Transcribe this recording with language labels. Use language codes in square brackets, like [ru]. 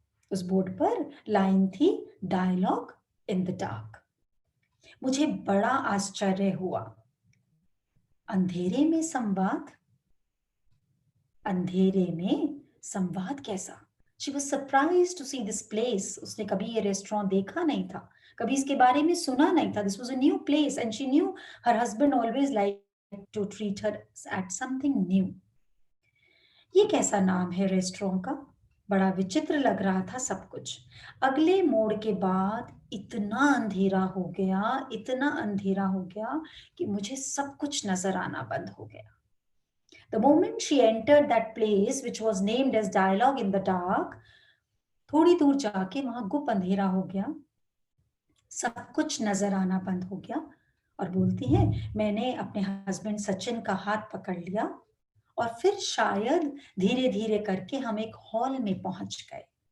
[hi] उस बोर्ड पर लाइन थी डायलॉग इन द डार्क। मुझे बड़ा आश्चर्य हुआ। अंधेरे में संवाद, अंधेरे में संवाद कैसा? [en] She was surprised to see this place. [hi] उसने कभी ये रेस्टोरेंट देखा नहीं था, कभी इसके बारे में सुना नहीं था। [en] This was a new place and she knew her husband always liked to treat her at something new. [hi] ये कैसा नाम है रेस्टोरेंट का? बड़ा विचित्र लग रहा था सब कुछ। अगले मोड़ के बाद इतना अंधेरा हो गया, इतना अंधेरा हो गया कि मुझे सब कुछ नजर आना बंद हो गया। [en] The moment she entered that place, which was named as Dialogue in the Dark, [hi] थोड़ी दूर जाके वहां गुप अंधेरा हो गया, सब कुछ नजर आना बंद हो गया, और बोलती है मैंने अपने हस्बैंड सचिन का हाथ पकड़ लिया, और फिर शायद धीरे धीरे करके हम एक हॉल में पहुंच गए।